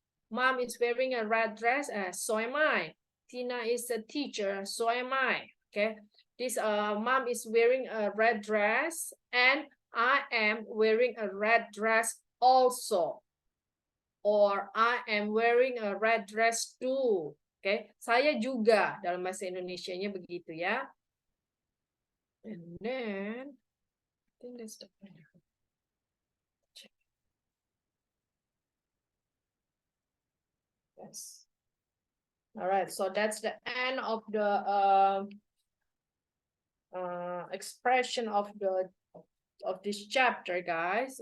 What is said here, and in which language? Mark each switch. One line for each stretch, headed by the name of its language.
English: Mom is wearing a red dress, so am I. Tina is a teacher, so am I, okay. This mom is wearing a red dress and I am wearing a red dress also. Or I am wearing a red dress too.
Indonesian: Oke, saya juga dalam bahasa Indonesianya begitu ya.
English: And then I think that's the end. Yes. All right, so that's the end of the expression of this chapter, guys.